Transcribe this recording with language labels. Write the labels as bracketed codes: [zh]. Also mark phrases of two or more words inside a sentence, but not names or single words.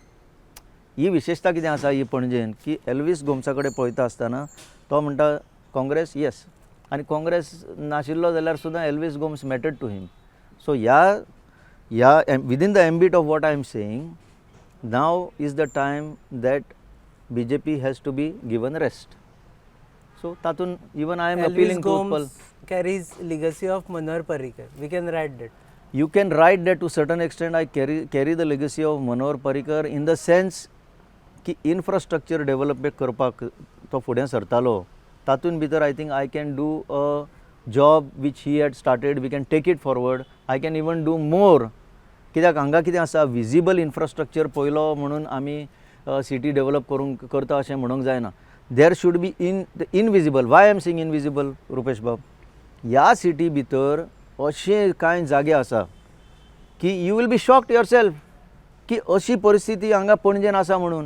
[kok] ही विशेषता कितें आसा ही पणजेन की एल्वीस गोमसा कडेन पळयता आसतना तो म्हणटा काँग्रेस येस, आनी काँग्रेस नाशिल्लो जाल्यार सुद्दां एल्वीस गोम्स [en] mattered to him. सो ह्या within the ambit of what I am saying, now is the time that BJP has to be given rest. सो [kok] तातून [en] even I am Elvis appealing to Utpal. Gomes carries legacy of Manohar Parrikar. We can write that. You can write that to certain extent. I carry the legacy of Manohar Parrikar in the sense [kok] की इन्फ्रास्ट्रक्चर डेव्हलपमेंट करपाक तो फुडें सरतालो. तातूंत भितर [en] I think I can do a job which he had started. We can take it forward. I can even do more. [kok] कित्याक हांगा कितें आसा, [en] visible infrastructure [kok] पयलो म्हणून आमी [en] city develop [kok] करता अशें म्हणूंक जायना. [en] There should be invisible. Why I am saying invisible Rupesh Bab? [kok] ह्या सिटी भितर अशे कांय जागे आसा की [en] you will be shocked yourself [kok] की अशी परिस्थिती हांगा पणजेन आसा म्हणून.